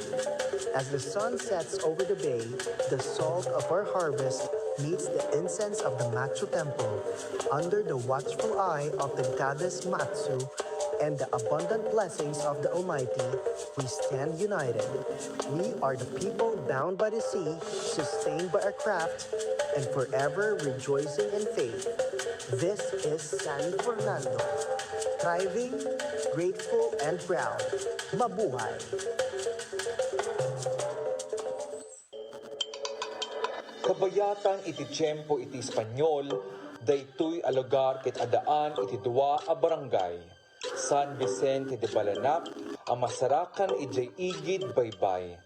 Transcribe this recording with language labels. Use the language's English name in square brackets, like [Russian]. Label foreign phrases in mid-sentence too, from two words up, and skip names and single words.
[English] As the sun sets over the bay, the salt of our harvest meets the incense of the Matsu temple under the watchful eye of the goddess Matsu and the abundant blessings of the Almighty, we stand united. We are the people bound by the sea, sustained by our craft, and forever rejoicing in faith. This is San Fernando, thriving, grateful, and proud. Mabuhay! [Iloko] Kabayatang iti tiyempo iti Espanyol, daytoy a lugar ket adaan iti dua a barangay. San Vicente de Balanak, a masarakan ijay igid baybay.